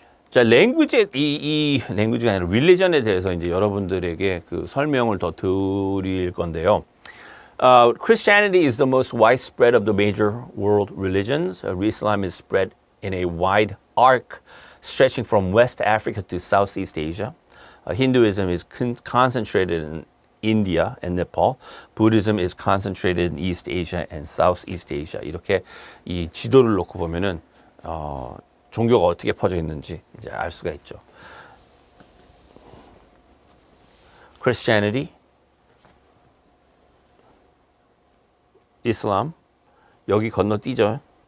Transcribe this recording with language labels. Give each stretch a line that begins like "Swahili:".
Korean: 자, 랭귀지가 아니라 릴리전에 대해서 이제 여러분들에게 설명을 더 드릴 건데요.
English: Christianity is the most widespread of the major world religions. Islam is spread in a wide arc stretching from West Africa to Southeast Asia. Hinduism is concentrated in India and Nepal. Buddhism is concentrated in East Asia and Southeast Asia.
Korean: 이렇게 이 지도를 놓고 보면은 종교가 어떻게 퍼져 있는지 이제 알 수가 있죠. Christianity, 이슬람, 여기 건너뛰죠.